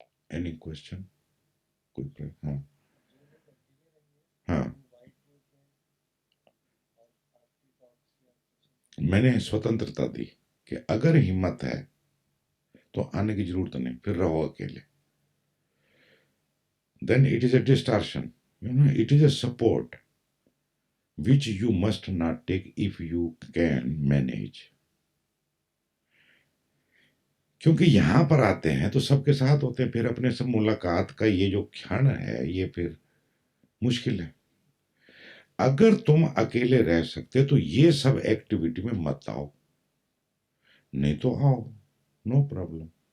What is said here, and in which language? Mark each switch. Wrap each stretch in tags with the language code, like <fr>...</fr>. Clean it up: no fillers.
<en>any question,</en> <hi>कोई प्रश्न? हाँ हाँ, मैंने स्वतंत्रता दी कि अगर हिम्मत है तो आने की जरूरत नहीं, फिर रहो अकेले।</hi> <en>Then it is a distortion, it is a support which you must not take if you can manage।</en> <hi>क्योंकि यहां पर आते हैं तो सबके साथ होते हैं, फिर अपने से मुलाकात का ये जो क्षण है ये फिर मुश्किल है। अगर तुम अकेले रह सकते तो ये सब एक्टिविटी में मत आओ, नहीं तो आओ,</hi> <en>No problem.</en>